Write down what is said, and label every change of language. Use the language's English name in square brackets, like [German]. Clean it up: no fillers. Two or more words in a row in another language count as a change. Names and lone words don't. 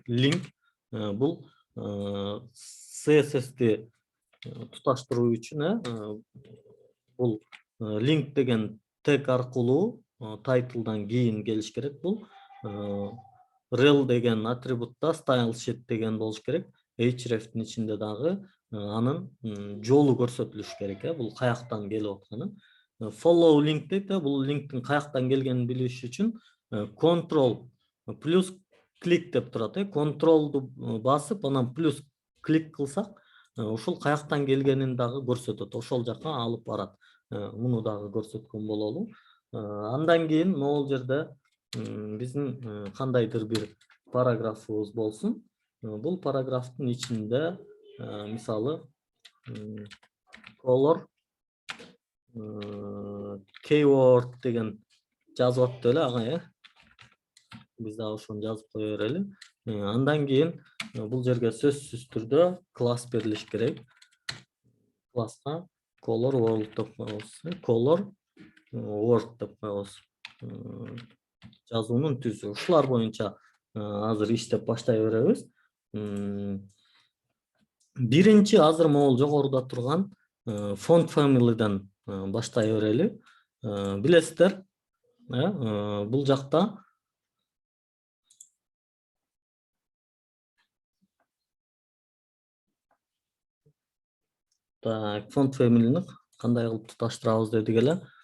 [Kyrgyz] Линк. Бул CSS-ти туташтыруу үчүн бул линк деген тег аркылуу тайтлдан кийин келиш керек. Бул rel деген атрибутта [English] style sheet [Kyrgyz] деген болуш керек. Href'тин ичинде дагы анын жолу көрсөтүлүш керек. Бул каяктан келип атканы. [English] Follow link [Kyrgyz] дейт. Бул линктин каяктан келгенин билиш үчүн control плюс клик деп турат. Контролду басып, анан плюс клик кылсак, ушул каяктан келгенин дагы көрсөтөт. Ошол жака алып барат. Муну дагы көрсөткөн бололу. Андан кийин могул жерде биздин кандайдыр бир параграфыбыз болсун. Бул параграфтын ичинде мисалы [English] color keyword [Kyrgyz] деген жазып атты эле ага, биз дагы ошону жазып кое берели. Андан кийин бул жерге сөзсүз түрдө класс берилиш керек. Класска [English] color world [Kyrgyz] деп коебуз. [English] Color word [Kyrgyz] деп коебуз. Жазуунун түсү. Ушулар боюнча азыр иштеп баштай беребиз. Биринчи азыр могул жогоруда турган [English] font family'дан [Kyrgyz] баштай берели. Билесиздер, бул жакта [English] font family'ни [Kyrgyz] кандай кылып туташтырабыз дедик эле.